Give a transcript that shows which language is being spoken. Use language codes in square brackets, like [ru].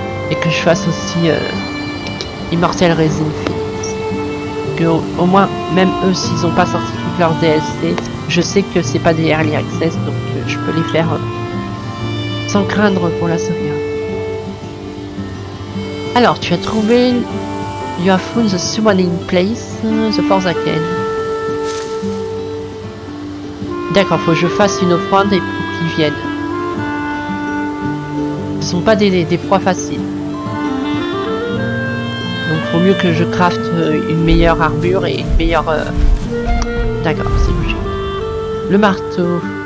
[fr] Et que je fasse aussi Immortal Rezin Phoenix. Que au moins, même eux, s'ils n'ont pas sorti toutes leurs DLC, je sais que c'est pas des early access, donc je peux les faire sans craindre pour la sauvegarde. Alors, tu as trouvé... [en] You have found the summoning place, the Forsaken. [fr] D'accord, faut que je fasse une offrande et pour qu'ils viennent. Ce sont pas des proies faciles. Donc faut mieux que je crafte une meilleure armure et une meilleure... D'accord, c'est logique. Le marteau.